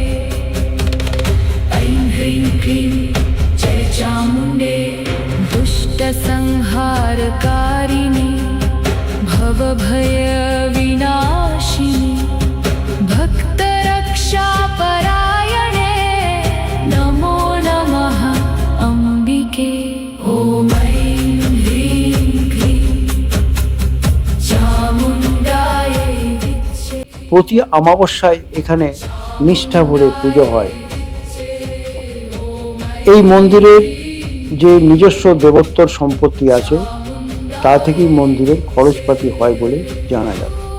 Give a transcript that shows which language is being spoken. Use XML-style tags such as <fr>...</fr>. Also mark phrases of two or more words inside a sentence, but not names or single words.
<sa>ऐं ह्रीं क्लीं जय चामुण्डे दुष्टसंहारकारिणी भवभयविनाशिनी भक्तरक्षापरायणे नमो नमः अम्बिके। ॐ</sa> <bn>প্রতি অমাবস্যায় এখানে নিষ্ঠা ভরে পুজো হয়। এই মন্দিরের যে নিজস্ব দেবোত্তর সম্পত্তি আছে তা থেকেই মন্দিরের খরচপাতি হয় বলে জানা যায়।</bn>